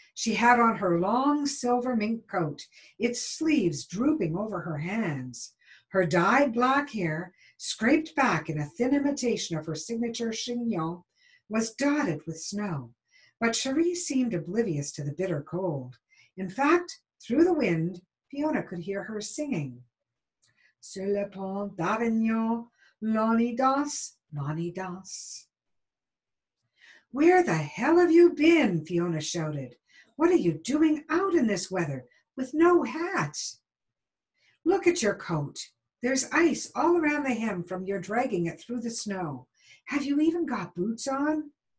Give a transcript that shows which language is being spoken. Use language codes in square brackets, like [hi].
[en] She had on her long silver mink coat, its sleeves drooping over her hands. Her dyed black hair, scraped back in a thin imitation of her signature chignon, was dotted with snow. But Cherie seemed oblivious to the bitter cold. In fact, through the wind, Fiona could hear her singing. [fr] Sur le pont d'Avignon, l'on y danse, l'on y danse. [en] Where the hell have you been? Fiona shouted. What are you doing out in this weather with no hat? Look at your coat. There's ice all around the hem from your dragging it through the snow. Have you even got boots on?